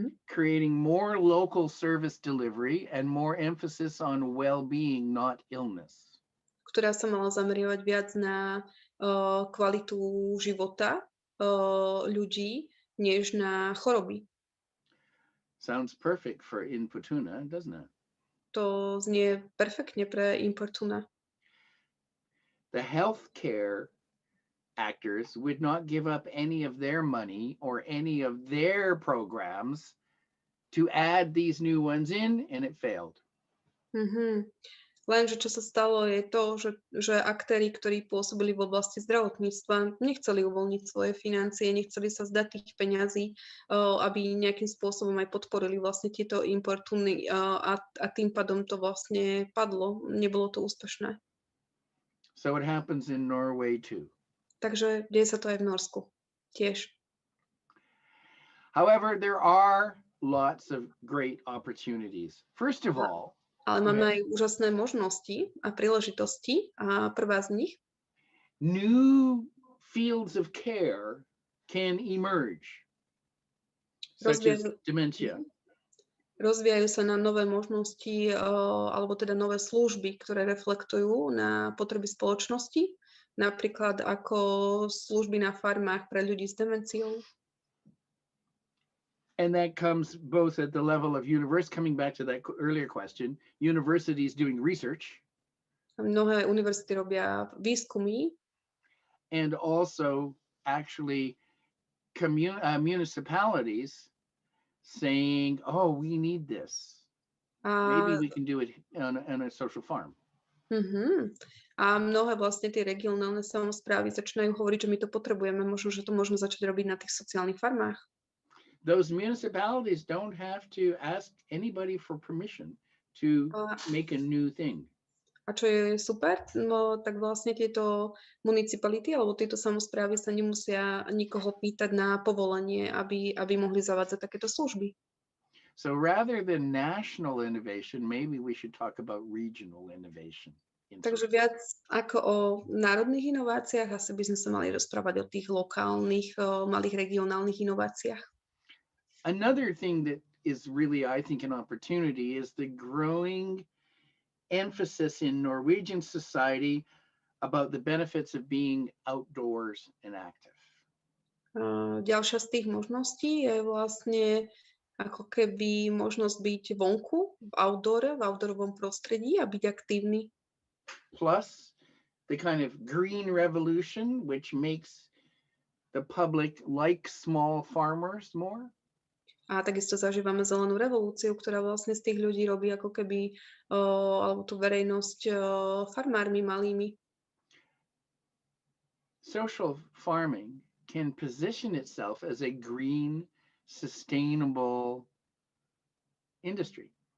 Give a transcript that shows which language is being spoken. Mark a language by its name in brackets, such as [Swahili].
[English] Creating more local service delivery and more emphasis on well-being, not illness. [Slovak] Ktorá sa mala zameriavať viac na kvalitu života ľudí, než na choroby. [English] Sounds perfect for Inputuna, doesn't it? [Slovak] To znie perfektne pre Importuna. [English] The healthcare actors would not give up any of their money or any of their programs to add these new ones in, and it failed. [Slovak] Lenže čo sa stalo je to, že aktéri, ktorí pôsobili v oblasti zdravotníctva, nechceli uvoľniť svoje financie, nechceli sa zdať tých peňazí, aby nejakým spôsobom aj podporili vlastne tieto Importuny a tým pádom to vlastne padlo. Nebolo to úspešné. [English] So it happens in Norway too. [Slovak] Takže deje sa to aj v Norsku tiež. [English] However, there are lots of great opportunities. First of all, [Slovak] ale máme aj úžasné možnosti a príležitosti a prvá z nich. [English] New fields of care can emerge, such as dementia. [Slovak] Rozvíjajú sa na nové možnosti alebo teda nové služby, ktoré reflektujú na potreby spoločnosti, napríklad ako služby na farmách pre ľudí s demenciou. [English] And that comes both at the level of coming back to that earlier question, universities doing research. [Slovak] Mnohé univerzity robia výskumy. [English] And also actually municipalities saying, oh, we need this. Maybe we can do it on a social farm. [Slovak] A mnohé vlastne tie regionálne samosprávy začínajú hovoriť, že my to potrebujeme, možno, že to môžeme začať robiť na tých sociálnych farmách. [English] Those municipalities don't have to ask anybody for permission to make a new thing. [Slovak] A čo je super, no tak vlastne tieto municipality alebo tieto samosprávy sa nemusia nikoho pýtať na povolenie, aby mohli zavádzať takéto služby. [English] So rather than national innovation, maybe we should talk about regional innovation. [Slovak] Takže viac ako o národných inováciách, asi by sme sa mali rozprávať o tých lokálnych, malých regionálnych inováciách. [English] Another thing that is really, I think, an opportunity is the growing emphasis in Norwegian society about the benefits of being outdoors and active. [Slovak] Ďalšia z tých možností je vlastne ako keby možnosť byť vonku, v outdoorovom prostredí a byť aktívny. [English] Plus the kind of green revolution, which makes the public like small farmers more. [Slovak] A takisto zažívame zelenú revolúciu, ktorá vlastne z tých ľudí robí ako keby alebo tú verejnosť farmármi malými. [English] Social farming can position itself as a green, sustainable industry.